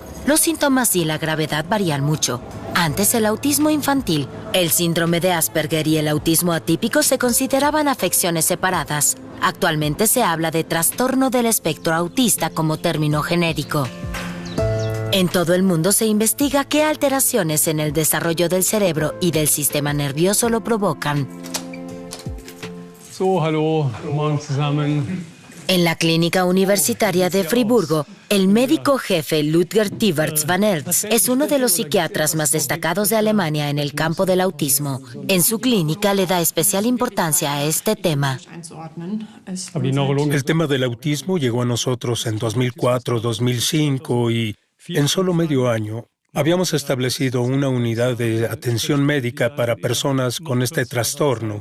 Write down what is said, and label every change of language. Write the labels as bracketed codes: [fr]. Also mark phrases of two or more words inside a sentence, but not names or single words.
[es] Los síntomas y la gravedad varían mucho. Antes, el autismo infantil, el síndrome de Asperger y el autismo atípico se consideraban afecciones separadas. Actualmente se habla de trastorno del espectro autista como término genérico. En todo el mundo se investiga qué alteraciones en el desarrollo del cerebro y del sistema nervioso lo provocan. [de] Hallo, guten Morgen zusammen. [es] En la Clínica Universitaria de Friburgo, el médico jefe Ludger Tiberts van Ertz es uno de los psiquiatras más destacados de Alemania en el campo del autismo. En su clínica le da especial importancia a este tema. El tema del autismo llegó a nosotros en 2004-2005 y en solo medio año habíamos establecido una unidad de atención médica para personas con este trastorno.